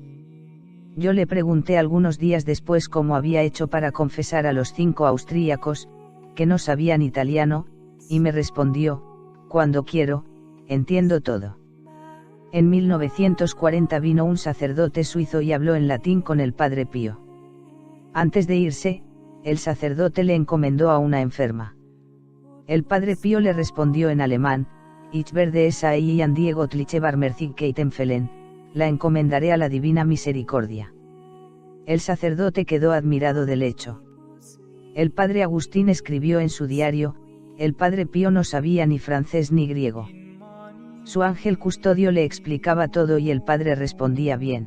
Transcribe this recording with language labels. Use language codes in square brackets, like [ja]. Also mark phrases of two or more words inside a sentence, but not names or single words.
[es] Yo le pregunté algunos días después cómo había hecho para confesar a los 5 austríacos, que no sabían italiano, y me respondió: cuando quiero, entiendo todo. En 1940 vino un sacerdote suizo y habló en latín con el Padre Pío. Antes de irse, el sacerdote le encomendó a una enferma. El Padre Pío le respondió en alemán: [de] Ich werde es ahí an die göttliche Barmherzigkeit empfehlen, [es] la encomendaré a la divina misericordia. El sacerdote quedó admirado del hecho. El Padre Agustín escribió en su diario: el Padre Pío no sabía ni francés ni griego. Su ángel custodio le explicaba todo y el Padre respondía bien.